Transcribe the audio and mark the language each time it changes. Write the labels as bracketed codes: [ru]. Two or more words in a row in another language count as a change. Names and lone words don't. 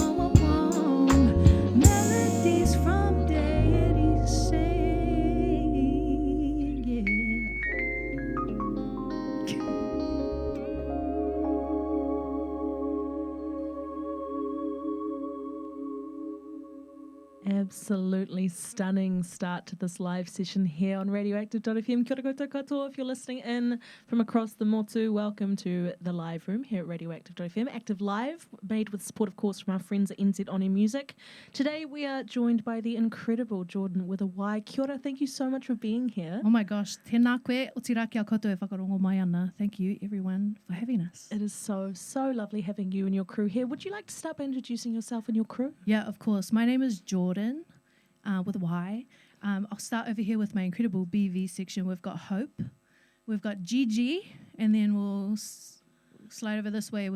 [en] Melodies from deities sing, yeah. Absolutely stunning start to this live session here on Radioactive.fm. [mi] Kia ora koutou katoa. [en] If you're listening in from across the motu, welcome to the live room here at Radioactive.fm. Active Live, made with support, of course, from our friends at NZ On Air Music. Today we are joined by the incredible Jordyn With A Y. [mi] Kia ora, [en] thank you so much for being here. Oh my gosh, [mi] tēnā koe, o tira kia koutou e whakarongo mai ana. [en] Thank you everyone for having us. It is so lovely having you and your crew here. Would you like to start by introducing yourself and your crew? Yeah, of course. My name is Jordyn with a Y. I'll start over here with my incredible BV section. We've got Hope, we've got Gigi, and then we'll slide over this way.